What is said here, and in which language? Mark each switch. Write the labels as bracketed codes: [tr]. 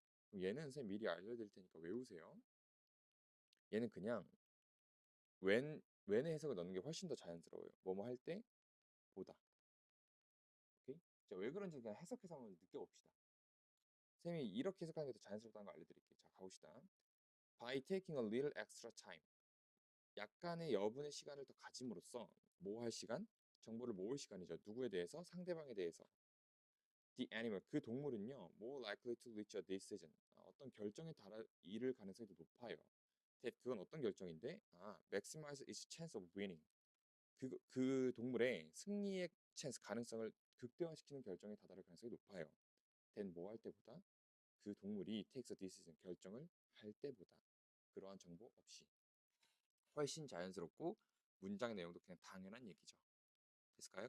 [ko] 그럼 얘는 선생님 미리 알려드릴 테니까 외우세요. 얘는 그냥 when의 해석을 넣는 게 훨씬 더 자연스러워요. 뭐뭐 할 때 보다. 오케이? 자, 왜 그런지 그냥 해석해서 한번 느껴봅시다. 쌤이 이렇게 해석하는 게 더 자연스럽다는 거 알려드릴게요. 자, 가봅시다. [en] By taking a little extra time. [ko] 약간의 여분의 시간을 더 가짐으로써 뭐 할 시간? 정보를 모을 시간이죠. 누구에 대해서? 상대방에 대해서. [en] The animal, [ko] 그 동물은요, [en] more likely to reach a decision. [ko] 어떤 결정에 이를 가능성이 더 높아요. 그건 어떤 결정인데? [en] maximize its chance of winning. [ko] 그 동물의 승리의 찬스, 가능성을 극대화시키는 결정에 다다를 가능성이 높아요. then 뭐 할 때보다? 그 동물이 [en] takes a decision, [ko] 결정을 할 때보다. 그러한 정보 없이. 훨씬 자연스럽고 문장 내용도 그냥 당연한 얘기죠. 됐을까요?